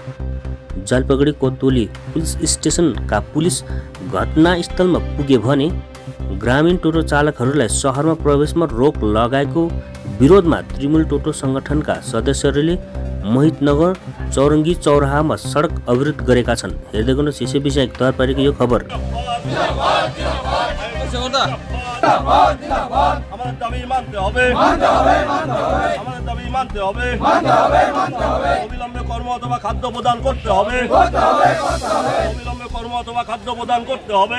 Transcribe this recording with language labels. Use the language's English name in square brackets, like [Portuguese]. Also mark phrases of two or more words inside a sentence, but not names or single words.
[Nepali] जलपाइगुडी कोतवाली पुलिस स्टेसनका पुलिस घटनास्थलमा पुगे भने ग्रामीण टोटो चालकहरूलाई शहरमा प्रवेशमा रोक लगाएको विरोधमा तृणमूल टोटो संगठनका सदस्यहरूले मोहितनगर चौरङ्गी चौराहामा सडक अवरोध गरेका छन्। हेर्दै गर्नुहोस् यसै विषय तयार पारेको यो खबर। [Bangla] কর্ম অথবা খাদ্য প্রদান করতে হবে, অবিলম্বে কর্ম অথবা খাদ্য প্রদান করতে হবে।